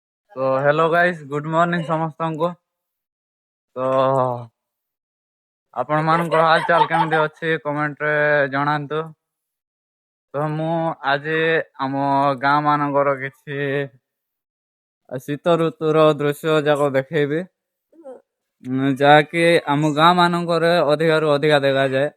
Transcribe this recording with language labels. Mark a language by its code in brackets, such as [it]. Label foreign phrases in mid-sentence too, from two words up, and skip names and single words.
[en] तो hello guys good morning समस्तଙ୍କୁ। [or] ତ ଆପଣ ମାନଙ୍କର ହାଲ ଚାଲ କେମିତି ଅଛି କମେଣ୍ଟ ରେ ଜଣାନ୍ତୁ। ତ ମୁଁ ଆଜି ଆମ ଗାଁ ମାନଙ୍କର କିଛି ଶୀତ ଋତୁର ଦୃଶ୍ୟ ଯାକ ଦେଖେଇବି, ଯାହାକି ଆମ ଗାଁ ମାନଙ୍କରେ ଅଧିକରୁ ଅଧିକା ଦେଖାଯାଏ।